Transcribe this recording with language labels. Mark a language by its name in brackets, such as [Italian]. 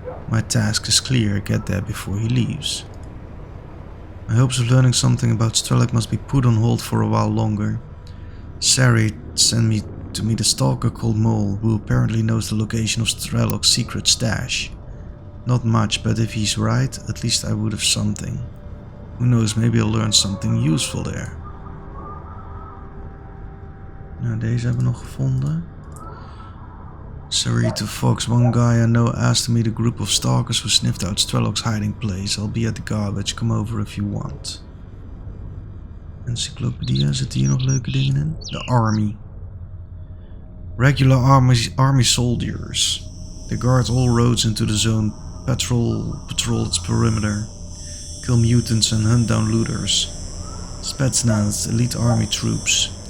[English] My task is clear, get there before he leaves. My hopes of learning something about Strelok must be put on hold for a while longer. S.T.A.L.K.E sent me to meet a stalker called Mole, who apparently knows the location of Strelok's secret stash. Not much, but if he's right, at least I would have something. Who knows, maybe I'll learn something useful there. [Dutch] Nou, deze hebben we nog gevonden. [English] Sorry to Fox, one guy I know asked to meet a group of stalkers who sniffed out Strelok's hiding place. I'll be at the garbage, come over if you want. Encyclopedia, [Dutch] zitten hier nog leuke dingen in? [English] The Army. Regular army soldiers. They guard all roads into the zone, patrol its perimeter, kill mutants and hunt down looters. Spetsnaz, elite army troops.